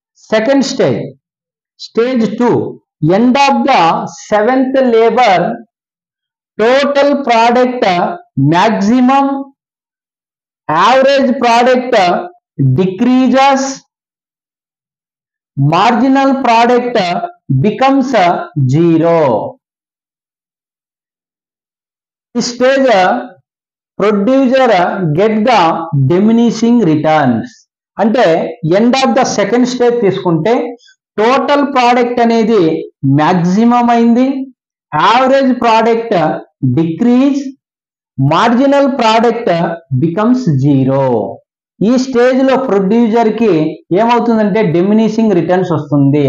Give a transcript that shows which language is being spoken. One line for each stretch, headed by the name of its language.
English: Second stage, stage 2, end of the 7th labour, total product maximum, average product decreases, marginal product becomes 0. This stage producer get the diminishing returns.
Telugu: అంటే end of the second stage తీసుకుంటే total product అనేది maximum అయింది, average product decrease,
English: Marginal product becomes 0.
Telugu: ఈ stage లో producer కి ఏమవుతుందంటే diminishing returns వస్తుంది.